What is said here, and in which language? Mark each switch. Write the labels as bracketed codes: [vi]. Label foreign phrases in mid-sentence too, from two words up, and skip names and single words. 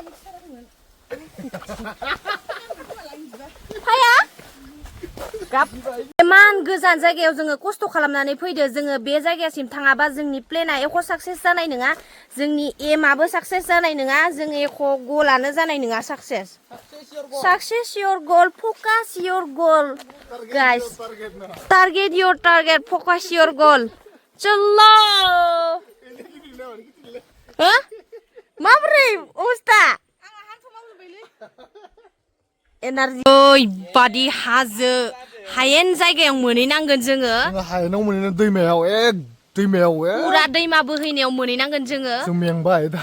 [brx] फाया इमान गोजान जायगायाव जोङो खस्थ' खालामनानै फैदो जोङो बे जायगासिम थाङाबा जोंनि प्लेनआ एख' साक्सेस जानाय नङा जोंनि एमआबो साक्सेस जानाय नङा जों एख' गलानो जानाय नङा [en] success your goal focus your goal guys target your target focus your goal [hi] चलो हो [brx] माब्रै अबस्था एनार्जि ओरैबादि हाजो हायेन जायगायाव मोनहैनांगोन जोङो हायेनाव मोनहैनो दैमायाव पुरा दैमा बोहैनायाव मोनहैनांगोन जोङो जों मेंबाय दा